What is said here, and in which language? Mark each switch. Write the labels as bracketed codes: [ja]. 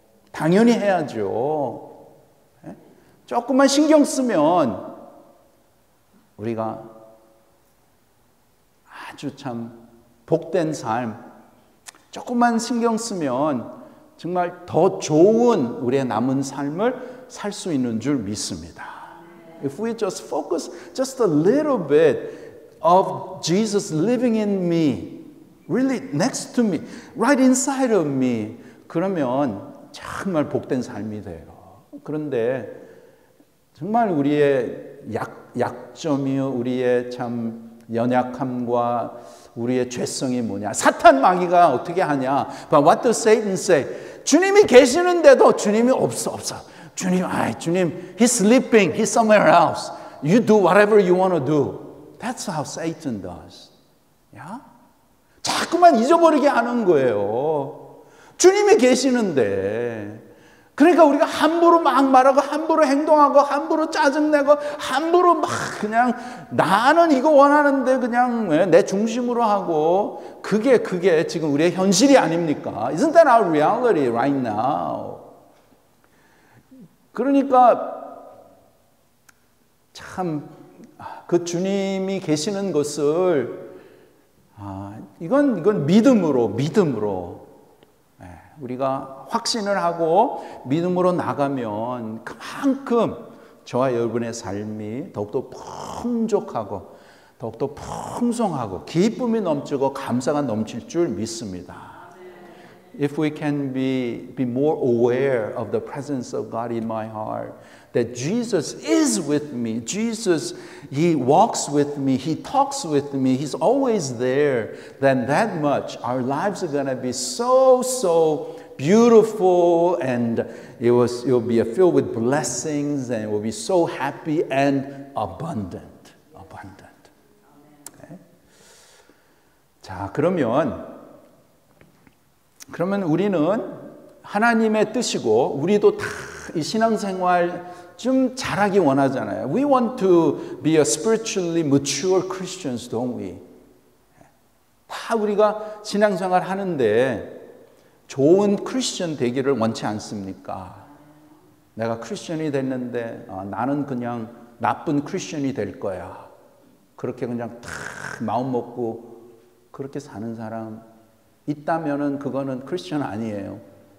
[ko] 당연히 해야죠. 조금만 신경 쓰면 우리가 아주 참 복된 삶, 조금만 신경 쓰면 정말 더 좋은 우리의 남은 삶을 살 수 있는 줄 믿습니다. [en] If we just focus just a little bit of Jesus living in me, really next to me, right inside of me, [ko] 그러면 정말 복된 삶이 돼요. 그런데 정말 우리의 약점이요, 우리의 참 연약함과 우리의 죄성이 뭐냐? 사탄 마귀가 어떻게 하냐? [en] But what does Satan say? [ko] 주님이 계시는데도 주님이 없어. 주님, [en] He's sleeping. He's somewhere else. You do whatever you want to do. That's how Satan does. [ko] 야? 자꾸만 잊어버리게 하는 거예요. 주님이 계시는데. 그러니까 우리가 함부로 막 말하고 함부로 행동하고 함부로 짜증내고 함부로 막 그냥 나는 이거 원하는데 그냥 내 중심으로 하고 그게 지금 우리의 현실이 아닙니까? [en] Isn't that our reality right now? [ko] 그러니까 참 그 주님이 계시는 것을 이건 믿음으로 우리가 확신을 하고 믿음으로 나가면 그만큼 저와 여러분의 삶이 더욱더 풍족하고 더욱더 풍성하고 기쁨이 넘치고 감사가 넘칠 줄 믿습니다. [en] if we can be more aware of the presence of God in my heart, that Jesus is with me. Jesus, He walks with me. He talks with me. He's always there. Then that much, our lives are going to be so beautiful, and it will be filled with blessings, and it will be so happy and abundant. Okay? [ko] 자, 그러면 우리는 하나님의 뜻이고 우리도 다 이 신앙생활 좀 잘하기 원하잖아요. [en] We want to be a spiritually mature Christians, don't we? [ko] 다 우리가 신앙생활 하는데 좋은 크리스천 되기를 원치 않습니까? 내가 크리스천이 됐는데 나는 그냥 나쁜 크리스천이 될 거야. 그렇게 그냥 다 마음 먹고 그렇게 사는 사람 있다면은 그거는 크리스천 아니에요.